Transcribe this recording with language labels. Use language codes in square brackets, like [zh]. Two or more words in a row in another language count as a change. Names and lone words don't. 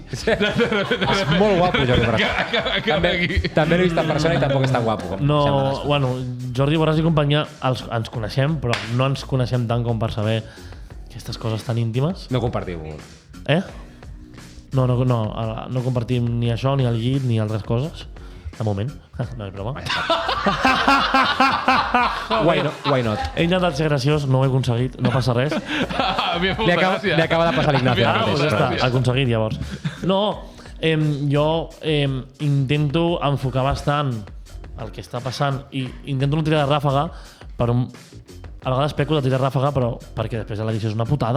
[ca] És molt guapo, Jordi Borràs. També l'he vist en persona i tampoc és tan guapo. Com No, sembla les coses. bueno, Jordi Borràs i companyia ens coneixem, però no ens coneixem tant com per saber aquestes coses tan íntimes. No compartiu. Eh? No compartim ni això, ni el llit, ni altres coses. De moment. No és broma. [en] Why not? [ca] He intentat ser graciós, no ho he aconseguit, no passa res. Li acaba de passar a l'Ignacio. Ah, ara doncs mateix. ja està, aconseguit llavors. No, jo intento enfocar bastant el que està passant i intento no tirar de ràfaga, però a vegades peco de tirar ràfaga, però perquè després l'edició és una putada.